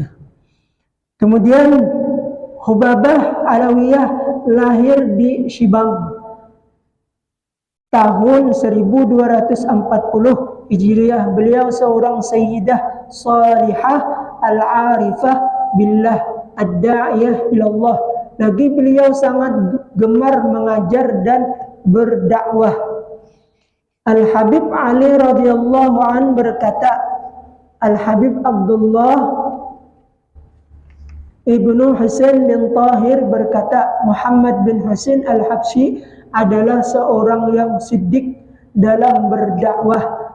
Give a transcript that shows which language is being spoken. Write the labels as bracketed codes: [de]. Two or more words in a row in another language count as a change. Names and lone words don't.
[id] Kemudian Hubabah Alawiyah lahir di Shibang tahun 1240 Hijriah. Beliau seorang [ar] سيدة صالحة العارفة بالله الداعية إلى الله. [id] Lagi beliau sangat gemar mengajar dan berdakwah. Al-Habib Ali [ar] رضي الله عن [id] berkata, Al-Habib Abdullah Ibnu Husain bin Tahir berkata, Muhammad bin Husain al-Habsyi adalah seorang yang siddiq dalam berdakwah.